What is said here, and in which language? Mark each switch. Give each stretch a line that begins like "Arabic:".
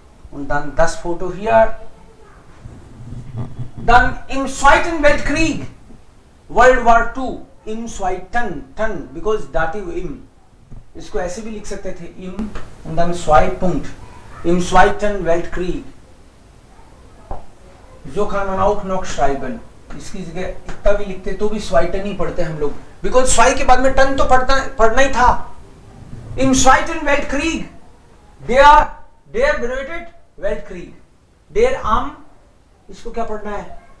German: Und dann das Foto hier. Dann im Zweiten Weltkrieg,
English: World War II,
German: im Zweiten, Ton,
English: because dative
German: im,
Hindi: इसको ऐसे भी लिख सकते थे
German: im und dann Zweitpunkt, im Zweiten Weltkrieg. So kann man auch noch schreiben.
Hindi: इसकी जगह इतना भी लिखते तो भी Zweiten ही पढ़ते हम लोग,
English: because
Hindi: zwei के बाद में टन तो पढ़ना ही था.
German: Im Zweiten Weltkrieg, der bedeutet Weltkrieg, der am,
Hindi: इसको क्या पढ़ना है?